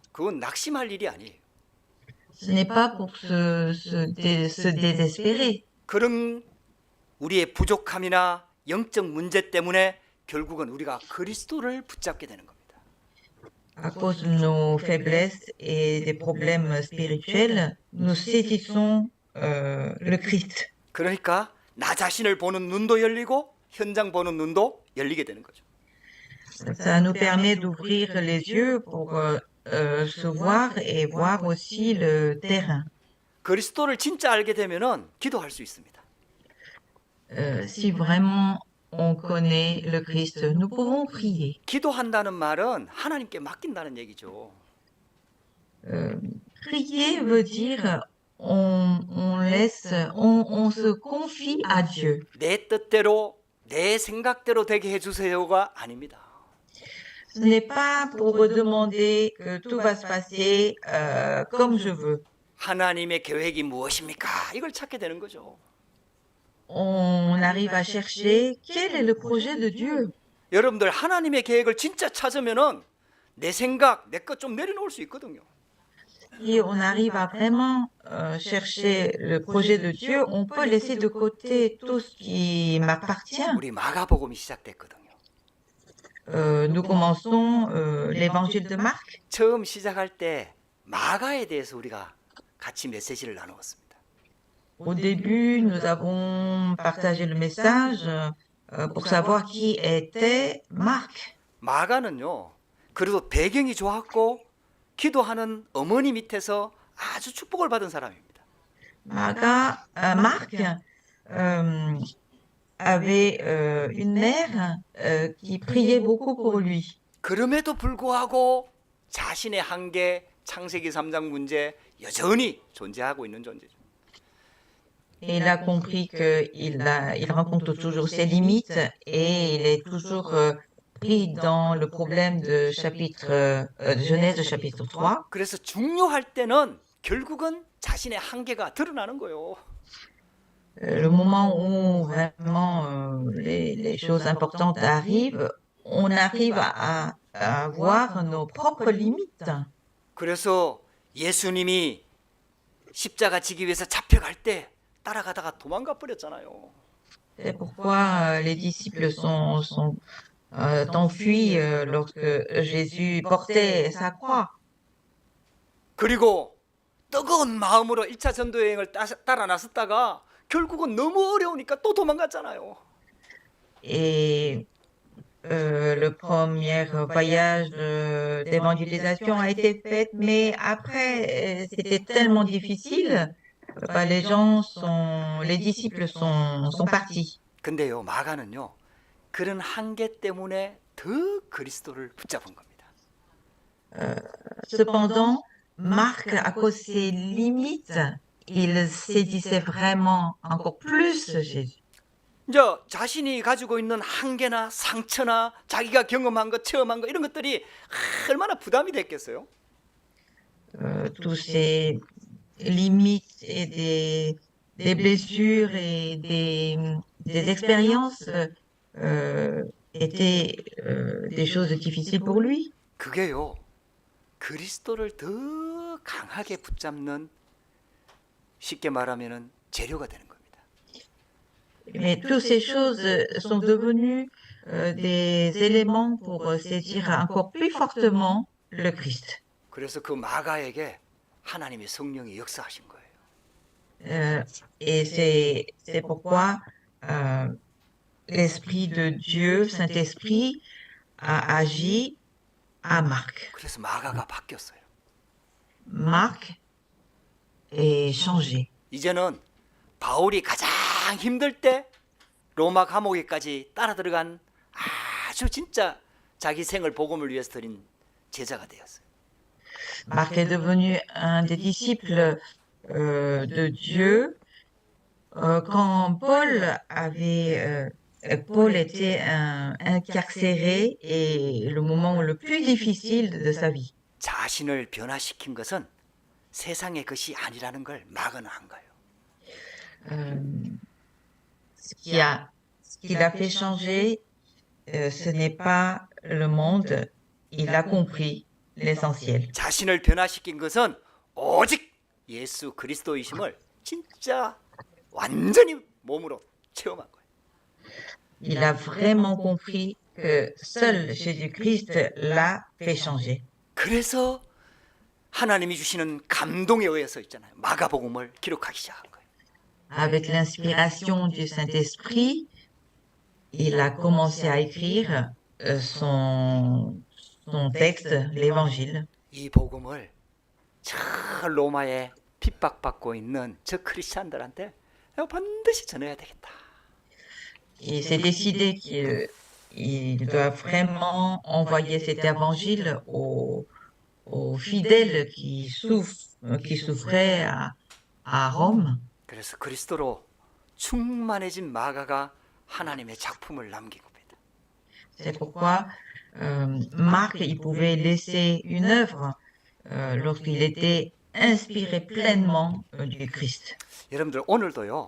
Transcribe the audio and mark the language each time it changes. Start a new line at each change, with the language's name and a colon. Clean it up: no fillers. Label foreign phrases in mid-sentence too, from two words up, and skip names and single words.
Korean: 그건 낙심할 일이 아니에요.
French: Ce n'est pas pour se désespérer.
Korean: 그런 우리의 부족함이나 영적 문제 때문에 결국은 우리가 그리스도를 붙잡게 되는 겁니다.
French: À cause de nos faiblesses et des problèmes spirituels, nous saisissons le Christ.
Korean: 그러니까 나 자신을 보는 눈도 열리고 현장 보는 눈도 열리게 되는 거죠.
French: Ça nous permet d'ouvrir les yeux pour se voir et voir aussi le terrain.
Korean: 그리스도를 진짜 알게 되면은 기도할 수 있습니다.
French: Si vraiment on connaît le Christ, nous pouvons prier.
Korean: 기도한다는 말은 하나님께 맡긴다는 얘기죠.
French: Prier veut dire on se confie à Dieu.
Korean: 내 뜻대로 내 생각대로 되게 해주세요가 아닙니다.
French: Ce n'est pas pour demander que tout va se passer comme je veux.
Korean: 하나님의 계획이 무엇입니까? 이걸 찾게 되는 거죠.
French: On arrive à chercher quel est le projet de Dieu.
Korean: 여러분들 하나님의 계획을 진짜 찾으면은 내 생각, 내 것 좀 내려놓을 수 있거든요.
French: Si on arrive à vraiment chercher le projet de Dieu, on peut laisser de côté tout ce qui m'appartient.
Korean: 우리 마가복음이 시작됐거든요.
French: Nous commençons l'évangile de Marc.
Korean: 처음 시작할 때 마가에 대해서 우리가 같이 메시지를 나누었습니다.
French: Au début, nous avons partagé le message pour savoir qui était Marc.
Korean: 마가는요, 그래도 배경이 좋았고 기도하는 어머니 밑에서 아주 축복을 받은 사람입니다.
French: Marc avait une mère qui priait beaucoup pour lui.
Korean: 그럼에도 불구하고 자신의 한계, 창세기 3장 문제 여전히 존재하고 있는 존재죠.
French: Et il a compris qu'il rencontre toujours ses limites et il est toujours pris dans le problème de Genèse chapitre 3.
Korean: 그래서 중요할 때는 결국은 자신의 한계가 드러나는 거예요.
French: Le moment où vraiment les choses importantes arrivent, on arrive à voir nos propres limites.
Korean: 그래서 예수님이 십자가 지기 위해서 잡혀갈 때 따라가다가 도망가 버렸잖아요.
French: C'est pourquoi les disciples sont enfuis lorsque Jésus portait sa croix.
Korean: 그리고 뜨거운 마음으로 1차 전도 여행을 따라 나섰다가 결국은 너무 어려우니까 또 도망갔잖아요.
French: Et le premier voyage d'évangélisation a été fait, mais après, c'était tellement difficile, les disciples sont partis.
Korean: 근데요, 마가는요, 그런 한계 때문에 더 그리스도를 붙잡은 겁니다.
French: Cependant, Marc, à cause de ses limites, il saisissait vraiment encore plus Jésus.
Korean: 이제 자신이 가지고 있는 한계나 상처나 자기가 경험한 것, 체험한 것 이런 것들이 얼마나 부담이 됐겠어요?
French: Tous ces limites et des blessures et des expériences étaient des choses difficiles pour lui.
Korean: 그게요. 그리스도를 더 강하게 붙잡는 쉽게 말하면은 재료가 되는 겁니다.
French: Mais toutes ces choses sont devenues des éléments pour saisir encore plus fortement le Christ.
Korean: 그래서 그 마가에게 하나님의 성령이 역사하신 거예요.
French: Et c'est pourquoi euh, l'Esprit de Dieu, Saint-Esprit, a agi à Marc.
Korean: 그래서 마가가 바뀌었어요.
French: Marc est changé.
Korean: 이제는 바울이 가장 힘들 때 로마 감옥에까지 따라 들어간 아주 진짜 자기 생을 복음을 위해서 드린 제자가 되었어요.
French: Marc est devenu un des disciples de Dieu. Quand Paul était incarcéré et le moment le plus difficile de sa vie.
Korean: 자신을 변화시킨 것은 세상의 것이 아니라는 걸 마가는 한 거예요.
French: Ce qui l'a fait changer, ce n'est pas le monde. Il a compris l'essentiel.
Korean: 자신을 변화시킨 것은 오직 예수 그리스도이심을 진짜 완전히 몸으로 체험한 거예요.
French: Il a vraiment compris que seul Jésus-Christ l'a fait changer.
Korean: 그래서 하나님이 주시는 감동에 의해서 있잖아요. 마가복음을 기록하기 시작한 거예요.
French: Avec l'inspiration du Saint-Esprit, il a commencé à écrire son texte, l'Évangile.
Korean: 이 복음을 저 로마에 핍박받고 있는 저 크리스찬들한테 반드시 전해야 되겠다.
French: Il s'est décidé qu'il doit vraiment envoyer cet évangile aux fidèles qui souffraient à Rome.
Korean: 그래서 그리스도로 충만해진 마가가 하나님의 작품을 남긴 겁니다.
French: C'est pourquoi Marc, il pouvait laisser une œuvre lorsqu'il était inspiré pleinement du Christ.
Korean: 여러분들 오늘도요.